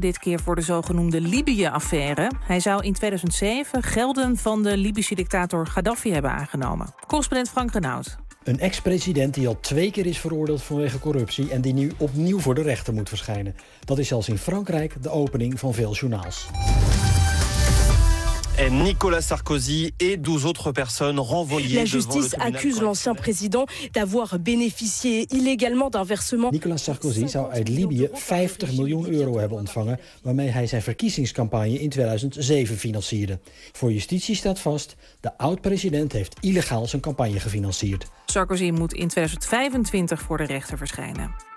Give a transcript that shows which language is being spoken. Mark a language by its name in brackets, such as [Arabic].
[Dutch] Dit keer voor de zogenoemde Libië-affaire. Hij zou in 2007 gelden van de Libische dictator Gaddafi hebben aangenomen. Correspondent Frank Renaud. Een ex-president die al twee keer is veroordeeld vanwege corruptie en die nu opnieuw voor de rechter moet verschijnen. Dat is zelfs in Frankrijk de opening van veel journaals. [French] En Nicolas Sarkozy et 12 autres personnes renvoyées devant le tribunal. La justice accuse l'ancien président d'avoir bénéficié illégalement d'un versement. [Dutch] Nicolas Sarkozy zou uit Libië 50 miljoen euro hebben ontvangen, waarmee hij zijn verkiezingscampagne in 2007 financierde. Voor justitie staat vast, de oud-president heeft illegaal zijn campagne gefinancierd. Sarkozy moet in 2025 voor de rechter verschijnen.